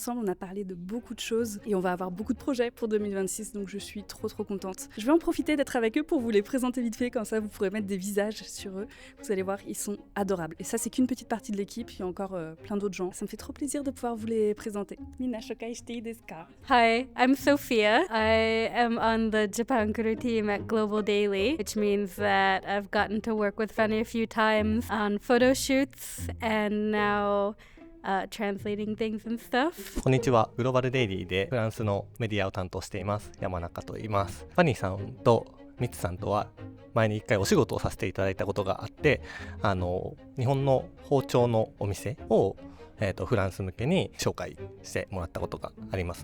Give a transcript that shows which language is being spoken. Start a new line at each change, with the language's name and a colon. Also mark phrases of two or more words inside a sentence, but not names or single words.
French: On a parlé de beaucoup de choses et on va avoir beaucoup de projets pour 2026, donc je suis trop contente. Je vais en profiter d'être avec eux pour vous les présenter vite fait, comme ça vous pourrez mettre des visages sur eux. Vous allez voir, ils sont adorables. Et ça, c'est qu'une petite partie de l'équipe, il y a encore plein d'autres gens. Ça me fait trop plaisir de pouvoir vous les présenter.
Japanese: 皆紹介してですか?
English: Hi, I'm Sophia. I am on the Japan Kuru team at Global Daily, which means that I've gotten to work with Fanny a few times on photo shoots and now translating things and stuff.
Japanese: こんにちは。グローバルデイリーでフランスのメディアを担当しています山中と言います。ファニーさんとミツさんとは前に一回お仕事をさせていただいたことがあって、日本の包丁のお店を、フランス向けに紹介してもらったことがあります。